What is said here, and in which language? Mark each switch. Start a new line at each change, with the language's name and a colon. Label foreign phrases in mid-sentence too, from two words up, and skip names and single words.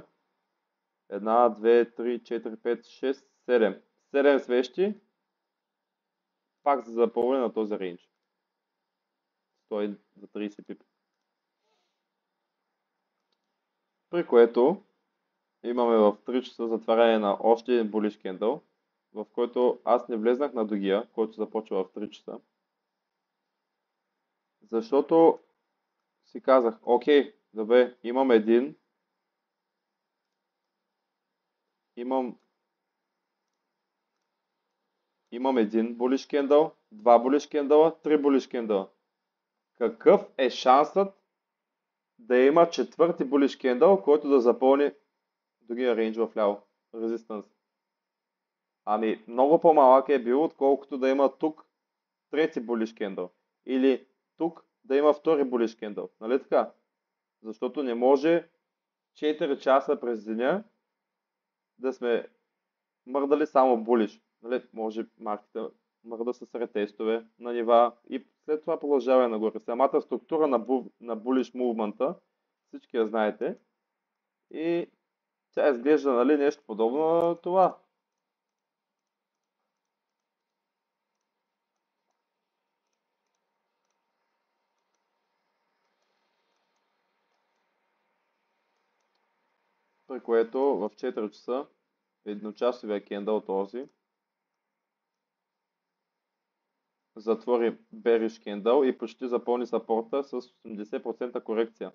Bulgarian: 1, 2, 3, 4, 5, 6, 7. 7 свещи пак за запълване на този рейндж. 130 пипа. При което имаме в 3 часа затваряне на още един
English: bullish candle,
Bulgarian: в който аз не влезнах на другия, който започва в 3 часа. Защото си казах, окей, добре, имам един
English: bullish candle,
Bulgarian: 2
English: bullish candle,
Bulgarian: 3
English: bullish candle.
Bulgarian: Какъв е шансът да има четвърти
English: bullish candle,
Bulgarian: който да запълни другия рейндж в ляво, резистанс? Ами, много по-малък е бил, отколкото да има тук трети
English: bullish candle.
Bulgarian: Или тук да има втори
English: bullish candle.
Bulgarian: Нали така? Защото не може 4 часа през деня да сме мърдали само bullish. Нали? Може маркета мърда с ретестове на нива и след това продължава нагоре. Самата структура на
English: bullish movement,
Bulgarian: всички я знаете. И тя изглежда, нали, нещо подобно на това. При което в 4 часа едночасовия кендъл този затвори bearish кендъл и почти запълни сапорта с 80% корекция.